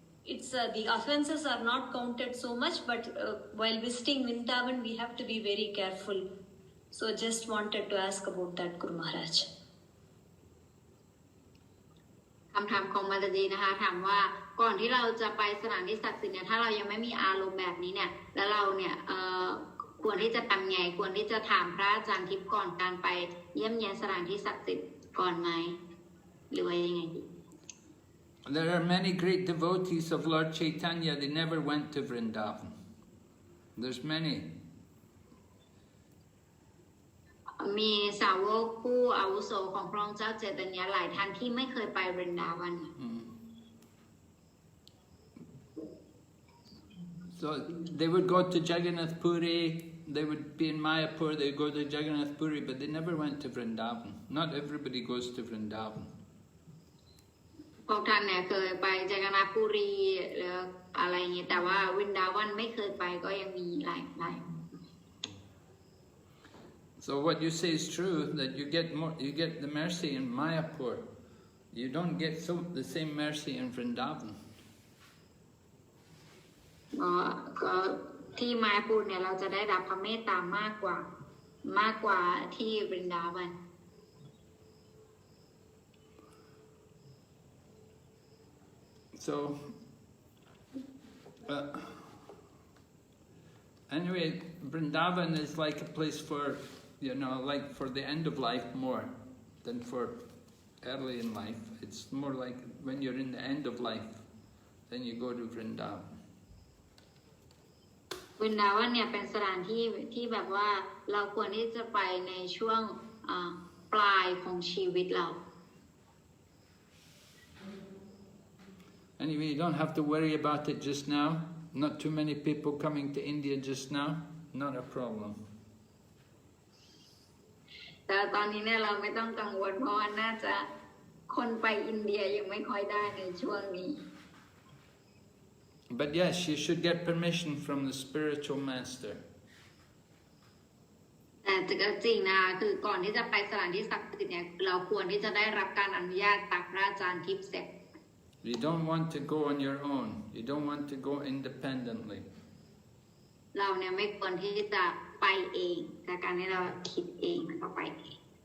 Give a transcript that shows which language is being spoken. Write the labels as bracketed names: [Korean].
[English] It's the offenses are not counted so much, but while visiting Vrndavan, we have to be very careful. So just wanted to ask about that, Guru Maharaj. [Thai] คำถามของมาตาจีนะคะถามว่าก่อนที่เราจะไปสถานที่ศักดิ์สิทธิ์เนี่ยถ้าเรายังไม่มีอารมณ์แบบนี้เนี่ยแล้วเราเนี่ยควรที่จะทำไงควรที่จะถามพระอาจารย์ทิพย์ก่อนการไปเยี่ยมเยียนสถานที่ศักดิ์สิทธิ์ก่อนไหมหรือว่ายังไงดี [English] There are many great devotees of Lord Chaitanya. They never went to Vrndavan. There's many. [Thai] มีสาวกผู้อาวุโสของพระองค์เจ้าเจตญาหลายท่านที่ไม่เคยไปวรินดาวัน [English] So they would go to Jagannath Puri, they would be in Mayapur, they would go to Jagannath Puri, but they never went to Vrndavan. Not everybody goes to Vrndavan. [Thai] พวกท่านเนี่ยเคยไปจักรนาปุรีหรืออะไรอย่างนี้แต่ว่าวินดาวันไม่เคยไปก็ยังมีหลาย [English] So what you say is true, that you get the mercy in Mayapur. You don't get the same mercy in Vrndavan. [Thai] ก็ที่มาปูเนี่ยเราจะได้รับพระเมตตามากกว่าที่วรินดาวัน [English] So anyway, Vrndavan is like a place for, like for the end of life more than for early in life. It's more like when you're in the end of life, then you go to Vrndavan. [Thai] วรินดาวันเนี่ยเป็นสถานที่แบบว่าเราควรที่จะไปในช่วงปลายของชีวิตเรา [English] Anyway, you don't have to worry about it just now. Not too many people coming to India just now. Not a problem. [Thai] แต่ตอนนี้เนี่ยเราไม่ต้องกังวลเพราะว่าน่าจะคนไปอินเดียยังไม่ค่อยได้ในช่วงนี้ [English] But yes, you should get permission from the spiritual master. [Thai] แต่ก็จริงนะคือก่อนที่จะไปสถานที่ศักดิ์สิทธิ์เนี่ยเราควรที่จะได้รับการอนุญาตจากพระอาจารย์ทิพย์เสร็จ [English] You don't want to go on your own. You don't want to go independently. [Thai] เราเนี่ยไม่ควรที่จะไปเองแต่การที่เราคิดเองแล้วก็ไปเอง